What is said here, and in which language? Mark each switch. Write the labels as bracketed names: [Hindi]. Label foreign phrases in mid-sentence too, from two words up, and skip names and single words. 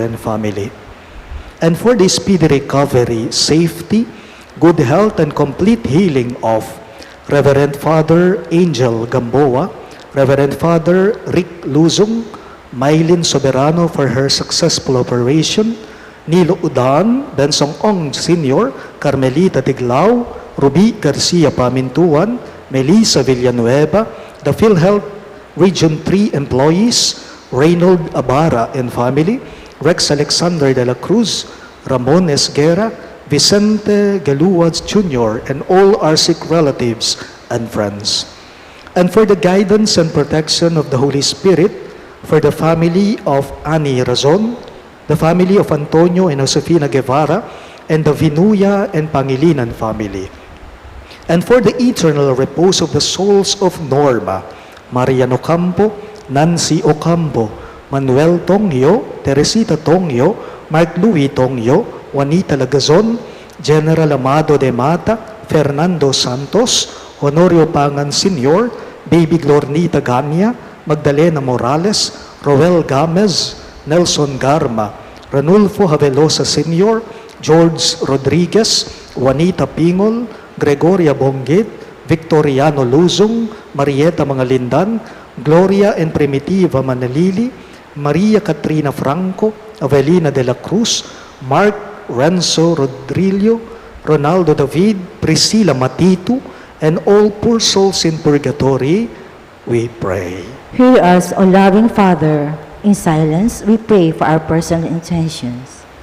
[English] and family. And for the speedy recovery, safety, good health, and complete healing of Reverend Father Angel Gamboa, Reverend Father Rick Luzong, Mylene Soberano for her successful operation, Nilo Udan, Bensong Ong Sr., Carmelita Tiglao, Ruby Garcia Pamintuan, Melissa Villanueva, the PhilHealth Region 3 employees, Reynold Abara and family, Rex Alexander de la Cruz, Ramon Esguera, Vicente Galuaz Jr., and all our sick relatives and friends. And for the guidance and protection of the Holy Spirit, for the family of Ani Razon, the family of Antonio and Josefina Guevara, and the Vinuya and Pangilinan family. And for the eternal repose of the souls of Norma, Marian Ocampo, Nancy Ocampo, Manuel Tongyo, Teresita Tongyo, Mark Louis Tongyo, Juanita Lagazon, General Amado de Mata, Fernando Santos, Honorio Pangan Sr., Baby Glornita Gania, Magdalena Morales, Roel Gamez, Nelson Garma, Ranulfo Havelosa Sr., George Rodriguez, Juanita Pingol, Gregoria Bonggit, Victoriano Luzong, Marieta Mangalindan, Gloria and Primitiva Manalili, Maria Katrina Franco, Avelina de la Cruz, Mark Renzo Rodrillo, Ronaldo David, Priscilla Matitu, and all poor souls in purgatory, we pray. Hear us, O loving Father. In silence, we pray for our personal intentions.